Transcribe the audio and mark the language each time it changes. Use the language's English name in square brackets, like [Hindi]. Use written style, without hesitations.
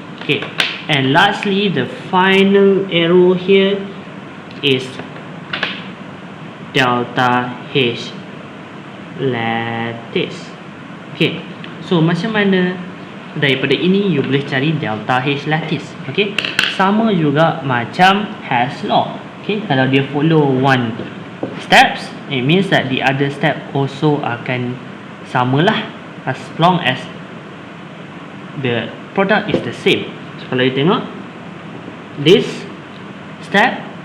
[English] Okay, and lastly the final arrow here is delta H lattice. Okay, so [Malay] macam mana daripada ini you boleh cari delta H lattice? Okay, sama juga macam Hess law. [English] Okay, [Malay] kalau dia [English] follow one steps, it means that the other step also [Malay] akan samalah, [English] as long as the product is the same. So [Malay] kalau [English] you [Malay] tengok [English] this step,